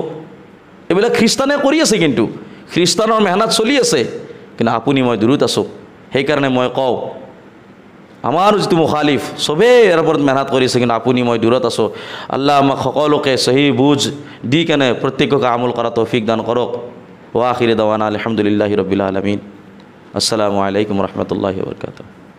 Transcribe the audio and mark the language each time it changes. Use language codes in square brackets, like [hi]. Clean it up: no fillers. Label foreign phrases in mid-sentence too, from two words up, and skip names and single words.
[as] এইবিলাক খ্ৰীষ্টানে কৰি আছে, কিন্তু খ্ৰীষ্টানৰ মেহনত চলি আছে, কিন্তু আপুনি মই দূৰত আছোঁ। সেইকাৰণে মই কওঁ, আমাৰ যিটো মুখালিফ চবেই ইয়াৰ ওপৰত মেহনত কৰিছে, কিন্তু আপুনি মই দূৰত আছোঁ। আল্লাহ আমাক সকলোকে সহি বুজ দি কেনে প্ৰত্যেককে আমল কৰা তৌফিক দান কৰক। [ar] وآخر دعوانا الحمد لله رب العالمين. السلام عليكم ورحمة الله وبركاته.